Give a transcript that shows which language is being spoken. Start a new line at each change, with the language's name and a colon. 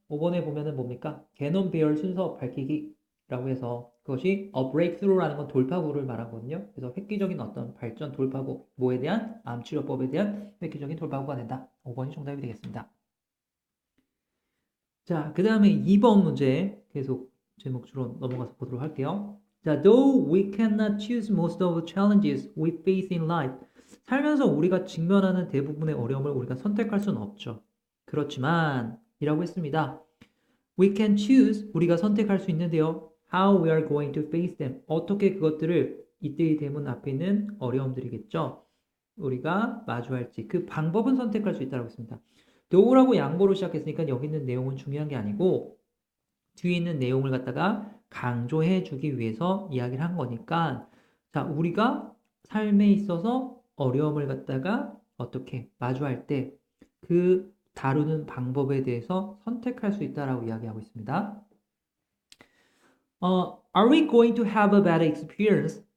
Korean: 5번에 보면은 뭡니까? 개놈 배열 순서 밝히기라고 해서, 그것이
English: a breakthrough
Korean: 라는 건 돌파구를 말하거든요. 그래서 획기적인 어떤 발전 돌파구, 뭐에 대한? 암 치료법에 대한 획기적인 돌파구가 된다. 5번이 정답이 되겠습니다. 자, 그 다음에 2번 문제 계속 제목 주로 넘어가서 보도록 할게요.
English: 자, though we cannot choose most of the challenges we face in life.
Korean: 살면서 우리가 직면하는 대부분의 어려움을 우리가 선택할 수는 없죠. 그렇지만 이라고 했습니다.
English: We can choose,
Korean: 우리가 선택할 수 있는데요.
English: How we are going to face them.
Korean: 어떻게 그것들을, 이때의 대문 앞에 있는 어려움들이겠죠. 우리가 마주할지 그 방법은 선택할 수 있다고 했습니다. 도우라고 양보로 시작했으니까 여기 있는 내용은 중요한 게 아니고 뒤에 있는 내용을 갖다가 강조해 주기 위해서 이야기를 한 거니까, 자, 우리가 삶에 있어서 어려움을 갖다가 어떻게 마주할 때 그 다루는 방법에 대해서 선택할 수 있다라고 이야기하고 있습니다.
English: Are we going to have a bad experience?